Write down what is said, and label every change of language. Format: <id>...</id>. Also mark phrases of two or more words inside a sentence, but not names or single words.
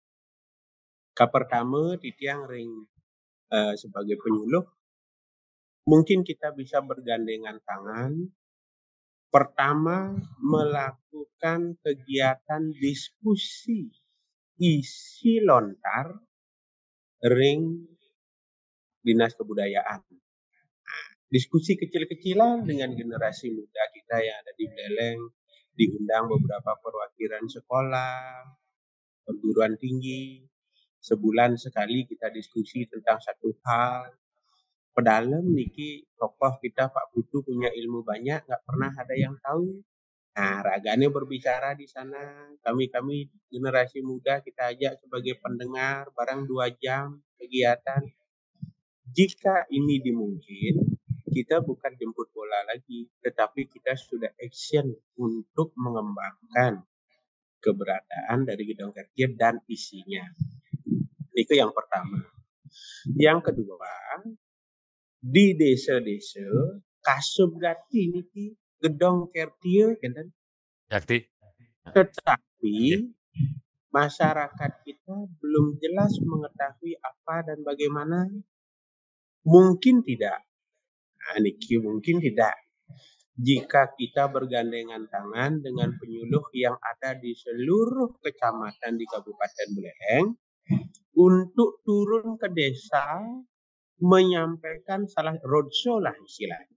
<id>Pertama, itu yang ring sebagai penyuluh. Mungkin kita bisa bergandengan tangan. Pertama, melakukan kegiatan diskusi isi lontar ring Dinas Kebudayaan. Diskusi kecil-kecilan dengan generasi muda kita yang ada di Buleleng, diundang beberapa perwakilan sekolah, perguruan tinggi. Sebulan sekali kita diskusi tentang satu hal.</id> <ban>Pedalem niki</ban> <id>tokoh kita Pak Putu punya ilmu banyak, nggak pernah ada yang tahu. Nah, raganya berbicara di sana. Kami generasi muda kita ajak sebagai pendengar barang 2 jam kegiatan. Jika ini dimungkin, kita bukan jemput bola lagi, tetapi kita sudah action untuk mengembangkan keberadaan dari Gedong Kertir dan isinya. Itu yang pertama. Yang kedua, di desa-desa kasubgati niki Gedong Kertir kan? Yakti. Tetapi masyarakat kita belum jelas mengetahui apa dan bagaimana. Mungkin tidak. Niki mungkin tidak. Jika kita bergandengan tangan dengan penyuluh yang ada di seluruh kecamatan di Kabupaten Buleleng untuk turun ke desa menyampaikan roadshow lah istilahnya.</id>